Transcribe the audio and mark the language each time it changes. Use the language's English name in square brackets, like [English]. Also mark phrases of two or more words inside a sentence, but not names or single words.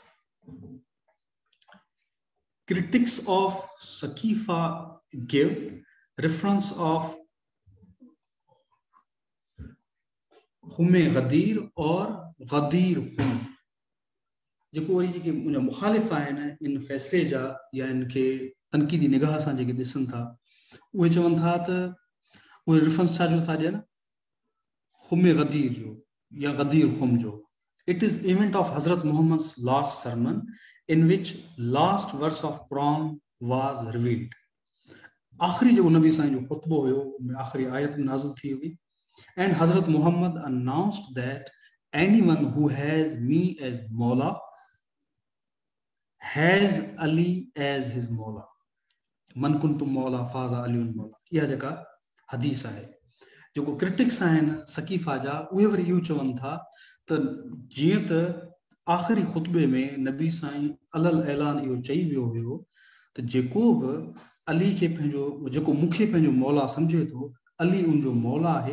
[English] Critics of Saqifa give reference of Hume Ghadir और Ghadir Hum, [Sindhi] जेको वरी जेके मुंहिंजा मुखालिफ़ आहिनि इन फ़ैसिले जा या इनखे तनक़ीदी निगाह सां जेके ॾिसनि था उहे चवनि था त उहे रेफरेंस छा जो था ॾियनि हुमे गदीर जो या गदीर खुम जो। [English] It is event of Hazrat Muhammad's last sermon in which last verse of Quran was revealed. [Sindhi] आखिरी जो नबी साईं जो खुतबो हुयो उनमें आखिरी आयत नाज़िल थी हुई [English] and Hazrat Muhammad announced that anyone who has me as Mawla has Ali as his Mawla. [Arabic] من كنت مولاه فهذا علي مولاه. [Sindhi] इहा जेका हदीस आहे जेको क्रिटिक्स आहिनि सकीफ़ा जा उहे वरी इहो चवनि था त जीअं त आख़िरी ख़ुतबे में नबी साईं अलल ऐलान इहो चई वियो हुयो त जेको बि अली खे पंहिंजो जेको मूंखे पंहिंजो मौला सम्झे थो अली उनजो मौला आहे।